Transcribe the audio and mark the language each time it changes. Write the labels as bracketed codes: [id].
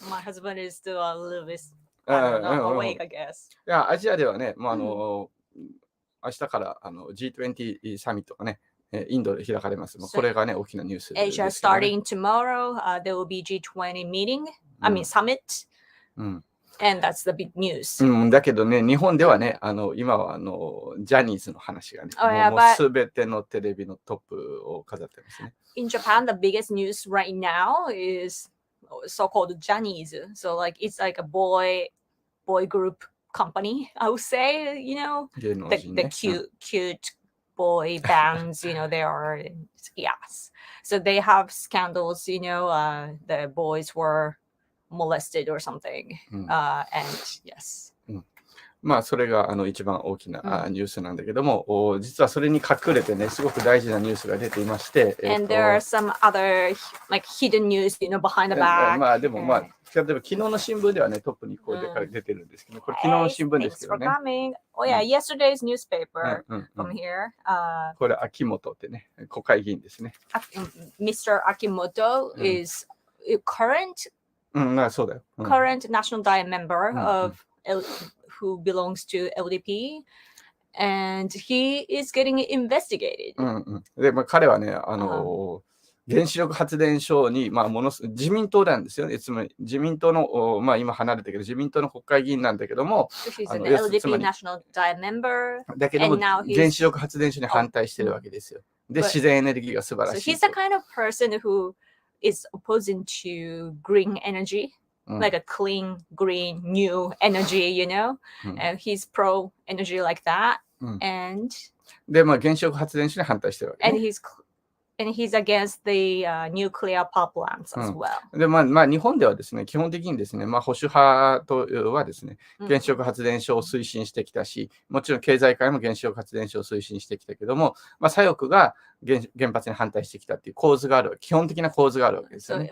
[en] My husband is still a little bit awake, I guess. [ja] いや、アジアではね、明日からG20 サミットがね、インドで開かれます。これがね、大きなニュースです、ね。 [en] Asia starting tomorrow, there will be G20 meeting, summit. And that's the big news. [ja] だけどね、日本ではね、今はジャニーズの話がね、もうすべてのテレビのトップを飾ってますね。 [en] In Japan, the biggest news right now is so-called Japanese. So like it's like a boy group company, I would say, the cute boy bands, they are, yes. So they have scandals, the boys were molested or something. And yes. [ja] まあそれが一番大きなニュースなんだけども、実はそれに隠れてね、すごく大事なニュースが出ていまして、 [en] And there are some other like hidden news, behind the back. [ja] まあでも例えば昨日の新聞ではね、トップにこう出てるんですけど、これ昨日の新聞ですけどね。 [en] Oh yeah, yesterday's newspaper from here. [ja] これ秋元ってね、国会議員ですね。 [en] Mr. Akimoto is current [ja] そうだよ。 [en] current national diet member of who belongs to LDP, and he is getting investigated. [ja] で、彼はね、原子力発電所に、自民党なんですよね。つまり自民党の、今離れたけど、自民党の国会議員なんだけども、 [en] he's an LDP national diet member, [ja] だけども、原子力発電所に反対してるわけですよ。で、自然エネルギーが素晴らしい。 [en] So he's the kind of person who is opposing to green energy. Like a clean, green, new energy, and he's pro energy like that. And [ja] で、原子力発電所に反対してるわけ、ね。 [en] And he's against the nuclear power plants as well. [ja] で、日本ではですね、基本的にですね、保守派とはですね、原子力発電所を推進してきたし、もちろん経済界も原子力発電所を推進してきたけども、左翼が原発に反対してきたっていう構図がある、基本的な構図があるわけですよね。